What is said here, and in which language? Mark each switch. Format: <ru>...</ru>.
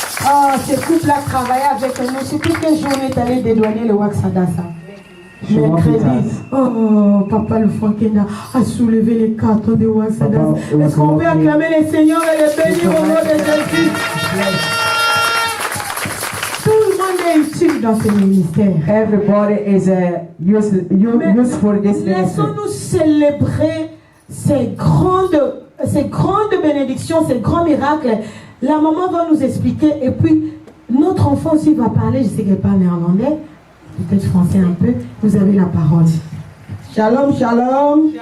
<fr>Oh, ce couple a travaillé avec nous. Je sais plus quelle journée est allé dédouaner le Waxadasa. Mercredi. Oh, papa le Fwangenda a soulevé les cartons de Waxadasa. Est-ce qu'on peut acclamer le Seigneur et le bénir au nom de Jésus? Tout le monde est utile dans ce ministère.</fr> <en>everybody is useful in this ministry.</en> <fr>Laissons-nous célébrer ces grandes bénédictions, ces grands miracles. La maman va nous expliquer et puis notre enfant aussi va parler. Je sais qu'elle parle néerlandais, peut-être français un peu. Vous avez la parole. Shalom, shalom.</fr>